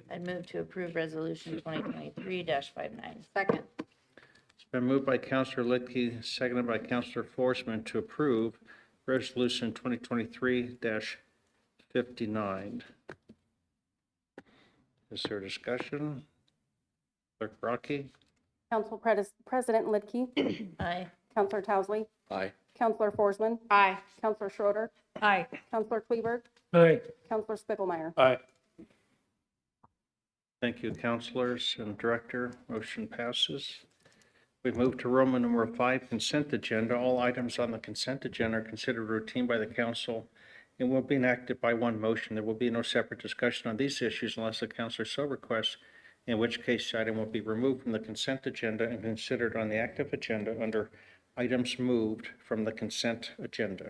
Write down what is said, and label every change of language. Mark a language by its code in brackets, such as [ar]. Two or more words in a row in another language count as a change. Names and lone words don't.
[en] I'd move to approve Resolution 2023-59. Second. It's been moved by Councilor Lidkey, seconded by Councilor Forsman to approve Resolution 2023-59. Is there discussion? Clerk Rocky? Council President Lidkey. Aye. Councilor Towsley. Aye. Councilor Forsman. Aye. Councilor Schroeder. Aye. Councilor Kleberg. Aye. Councilor Spickelmeyer. Aye. Thank you, councilors and director. Motion passes. We move to Roman number 5, consent agenda. All items on the consent agenda are considered routine by the council and will be enacted by one motion. There will be no separate discussion on these issues unless the councilor so requests, in which case the item will be removed from the consent agenda and considered on the active agenda under items moved from the consent agenda.